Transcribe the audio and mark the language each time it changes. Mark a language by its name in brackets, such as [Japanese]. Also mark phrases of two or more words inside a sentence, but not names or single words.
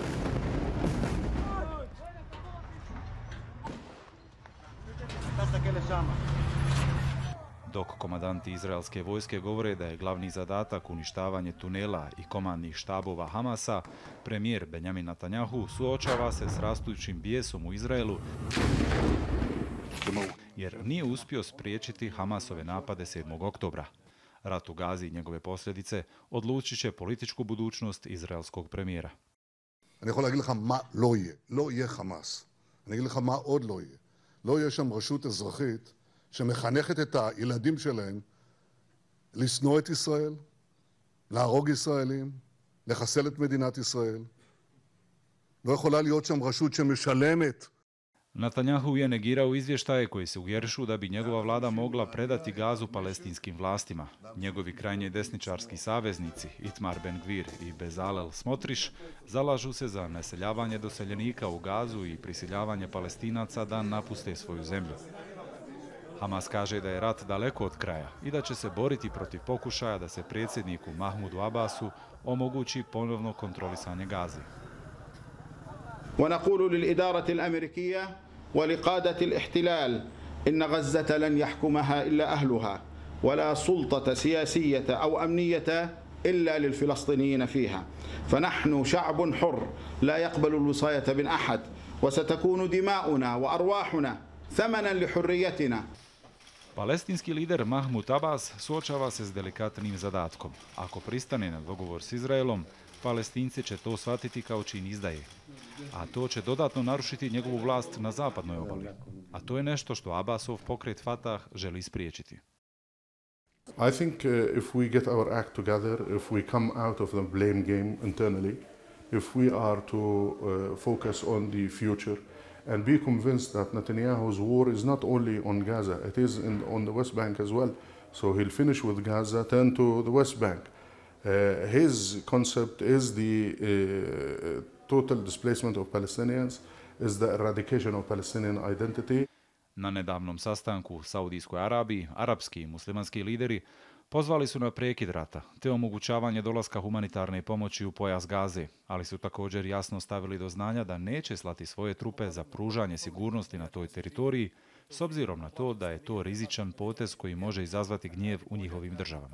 [Bosnian] Dok komandanti izraelske vojske govore da je glavni zadatak uništavanje tunela i komandnih štabova Hamasa, premijer Benjamin Netanjahu suočava se s rastućim bijesom u Izraelu jer nije uspio spriječiti Hamasove napade 7. oktobra. Rat u Gazi i njegove posljedice odlučit će političku budućnost izraelskog premijera. [Hebrew] אני יכול להגיד לך מה לא יהיה. לא יהיה חמאס. אני אגיד לך מה עוד לא יהיה. לא יהיה שם רשות אזרחית שמחנכת את הילדים שלהם לשנוא את ישראל, להרוג ישראלים, לחסל את מדינת ישראל. לא יכולה להיות שם רשות שמשלמת. [Bosnian] Netanjahu je negirao izvještaje koji se uvjerišu da bi njegova vlada mogla predati Gazu palestinskim vlastima. Njegovi krajnje desničarski saveznici, Itamar Ben-Gvir i Bezalel Smotriš, zalažu se za naseljavanje doseljenika u Gazu i prisiljavanje Palestinaca da napuste svoju zemlju. Hamas kaže da je rat daleko od kraja i da će se boriti protiv pokušaja da se predsjedniku Mahmudu Abbasu omogući ponovno kontrolisanje Gaze. [Arabic] ونقول للإدارة الأمريكية ولقادة الاحتلال إن غزة لن يحكمها إلا أهلها ولا سلطة سياسية أو أمنية إلا للفلسطينيين فيها فنحن شعب حر لا يقبل الوصاية من أحد وستكون دماؤنا وأرواحنا ثمنا لحريتنا. [Bosnian] Palestinski lider Mahmud Abbas suočava se s delikatnim zadatkom. Ako pristane na dogovor s Izraelom, Palestinci će to shvatiti kao čin izdaje. A to će dodatno narušiti njegovu vlast na zapadnoj obali. A to je nešto što Abbasov pokret Fatah želi spriječiti. [English] I think if we get our act together, if we come out of the blame game internally, if we are to focus on the future and be convinced that Netanyahu's war is not only on Gaza, it is on the West Bank as well. So he'll finish with Gaza, turn to the West Bank. His concept is the total displacement of Palestinians, is the eradication of Palestinian identity. [Bosnian] Na nedavnom sastanku u Saudijskoj Arabiji, arapski i muslimanski lideri pozvali su na prekid rata te omogućavanje dolaska humanitarne pomoći u pojas Gaze, ali su također jasno stavili do znanja da neće slati svoje trupe za pružanje sigurnosti na toj teritoriji, s obzirom na to da je to rizičan potez koji može izazvati gnjev u njihovim državama.